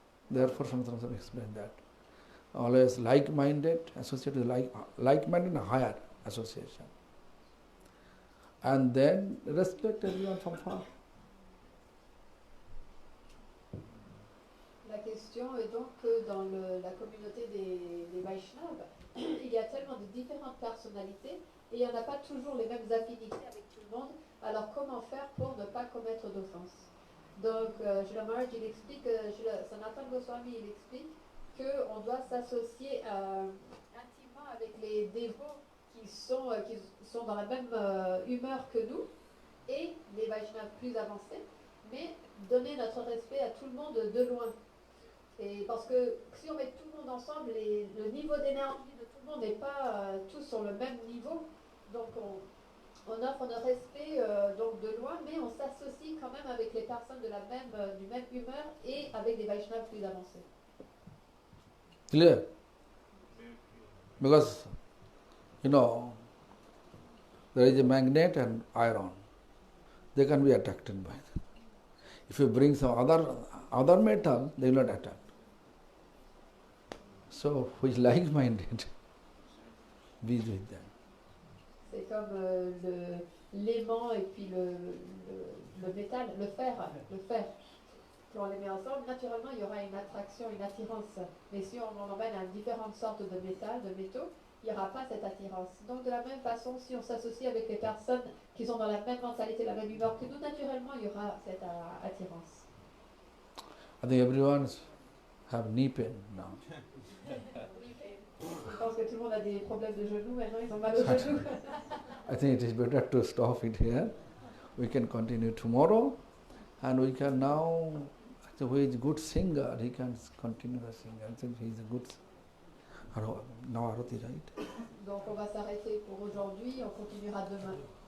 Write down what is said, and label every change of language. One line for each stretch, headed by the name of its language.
English: Therefore, Sanatana explained that. always like-minded, associated with like-minded and higher association. And then respect everyone from far.
French: La question est donc que dans la communauté des Vaishnavas, il y a tellement de différentes personnalités et il n'y en a pas toujours les mêmes affinités avec tout le monde. Alors comment faire pour ne pas commettre d'offense? Donc Srila Maharaj il explique, Sanatana Goswami il explique qu'on doit s'associer intimement avec les dévots qui sont dans la même humeur que nous et les Vaishnavas plus avancés, mais donner notre respect à tout le monde de loin. Et parce que si on met tout le monde ensemble, le niveau d'énergie de tout le monde n'est pas tous sur le même niveau. Donc on offre notre respect donc de loin, mais on s'associe quand même avec les personnes du même humeur et avec des Vaishnavas plus avancés.
English: Clear? Because, there is a magnet and iron. They can be attracted by it. If you bring some other metal, they will not attract. So, who is like-minded, be with them.
French: C'est comme l'aimant et puis le métal, le fer. Si on les met ensemble, naturellement, il y aura une attraction, une attirance. Mais si on en emmène à différentes sortes de métaux, il n'y aura pas cette attirance. Donc, de la même façon, si on s'associe avec les personnes qui sont dans la même mentalité, la même humeur que nous, naturellement, il y aura cette attirance.
English: I think everyone have knee pain now.
French: Je pense que tout le monde a des problèmes de genoux, maintenant ils ont mal aux genoux.
English: I think it is better to stop it here. We can continue tomorrow, and we can now, who is a good singer, he can continue the singing. I think he is a good now Arati, right?
French: Donc on va s'arrêter pour aujourd'hui, on continuera demain.